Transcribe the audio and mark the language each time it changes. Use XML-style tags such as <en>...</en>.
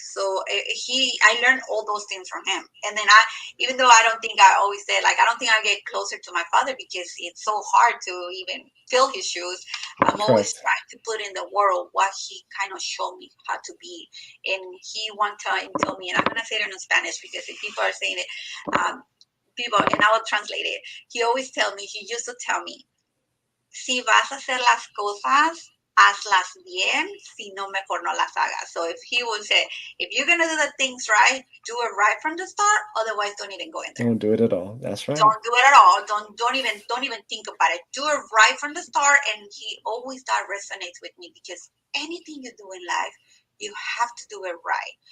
<en>So I learned all those things from him. And then even though I don't think, I always say, like, I don't think I get closer to my father because it's so hard to even fill his shoes. I'm always Correct. trying to put in the world what he kind of showed me how to be. And he one time told me, and I'm gonna say it in Spanish because if people are saying it, people, and I will translate it. He used to tell me,</en> <es>si vas a hacer las cosas, hazlas bien, si no, mejor no las hagas.</es> <en>So if he would say, if you're going to do the things right, do it right from the start, otherwise don't even go in there. Don't do it at all. That's right. Don't do it at all. Don't even think about it. Do it right from the start. And he always, that resonates with me, because anything you do in life, you have to do it right.</en>